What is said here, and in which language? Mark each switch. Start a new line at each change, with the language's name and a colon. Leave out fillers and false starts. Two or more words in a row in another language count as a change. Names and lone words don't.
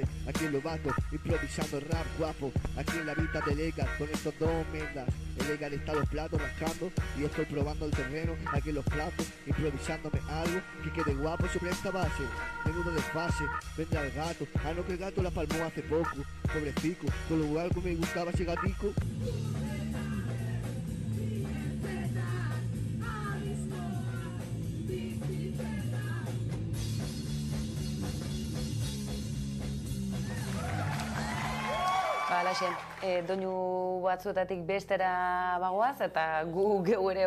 Spanish: Aquí en Lobato, improvisando rap guapo. Aquí en la vida de Legal, con estos dos mendas. El Legal está los platos rascando y estoy probando el terreno aquí en los platos, improvisándome algo que quede guapo sobre esta base. Menudo desfase, vendrá el gato. Ah, no, que el gato la palmó hace poco. Pobrecico, con lo algo me gustaba ese gatico.
Basque: Alaxe, doinu batzuetatik bestera bagoaz eta gu geu ere